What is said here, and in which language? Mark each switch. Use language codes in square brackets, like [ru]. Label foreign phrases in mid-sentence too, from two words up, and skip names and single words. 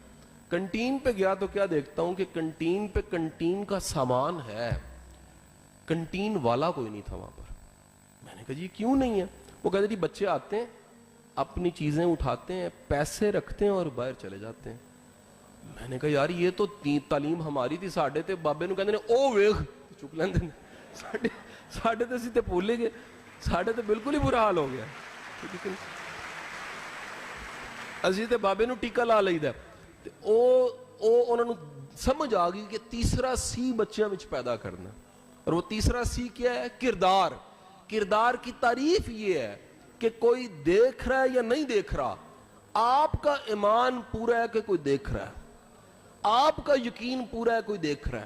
[ur] کنٹین پہ گیا تو کیا دیکھتا ہوں کہ کنٹین پہ کنٹین کا سامان ہے، کنٹین والا کوئی نہیں تھا وہاں پر. میں نے کہا جی کیوں نہیں ہے؟ وہ کہتے جی بچے آتے ہیں، اپنی چیزیں اٹھاتے ہیں، پیسے رکھتے ہیں اور باہر چلے جاتے ہیں. میں نے کہا یار یہ تو تعلیم ہماری تھی، [pa] ساڈے تے بابے نو کہندے نے او ویکھ چک لیندے نے، ساڈے تے اسی تے بھول گئے، ساڈے تے بالکل ہی برا حال ہو گیا. اسی تے بابے نو ٹیکا لا لئیدا. تے او انہاں نو سمجھ آ گئی کہ تیسرا سی بچیاں وچ پیدا کرنا. [ur] اور وہ تیسرا سی کیا ہے؟ کردار. کردار کی تعریف یہ ہے کہ کوئی دیکھ رہا ہے یا نہیں دیکھ رہا، آپ کا ایمان پورا ہے کہ کوئی دیکھ رہا ہے، آپ کا یقین پورا ہے کوئی دیکھ رہا ہے.